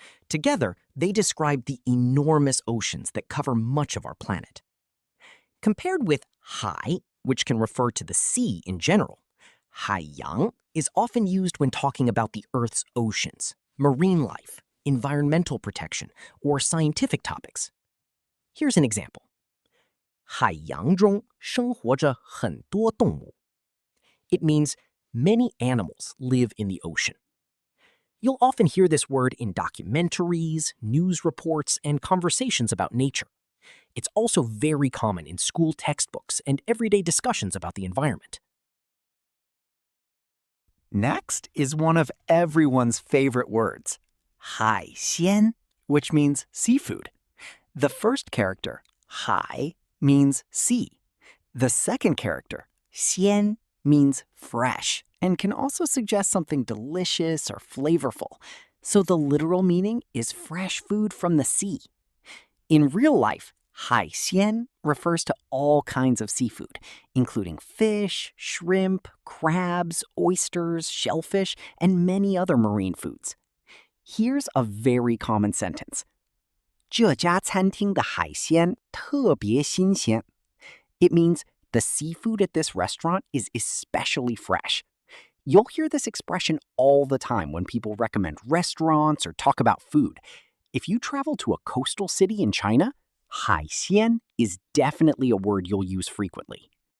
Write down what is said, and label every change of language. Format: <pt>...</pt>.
<en>Together, they describe the enormous oceans that cover much of our planet. Compared with 海, which can refer to the sea in general, 海洋 is often used when talking about the Earth's oceans, marine life, environmental protection, or scientific topics. Here's an example.</en> <zh>海洋中生活着很多动物.</zh> <en>It means many animals live in the ocean. You'll often hear this word in documentaries, news reports, and conversations about nature. It's also very common in school textbooks and everyday discussions about the environment. Next is one of everyone's favorite words, 海鲜, which means seafood. The first character, 海, means sea. The second character, 鲜, means fresh and can also suggest something delicious or flavorful. So the literal meaning is fresh food from the sea. In real life, 海鲜 refers to all kinds of seafood, including fish, shrimp, crabs, oysters, shellfish, and many other marine foods. Here's a very common sentence.</en> <zh>这家餐厅的海鲜特别新鲜.</zh> <en>It means the seafood at this restaurant is especially fresh. You'll hear this expression all the time when people recommend restaurants or talk about food. If you travel to a coastal city in China, 海鲜 is definitely a word you'll use frequently.</en>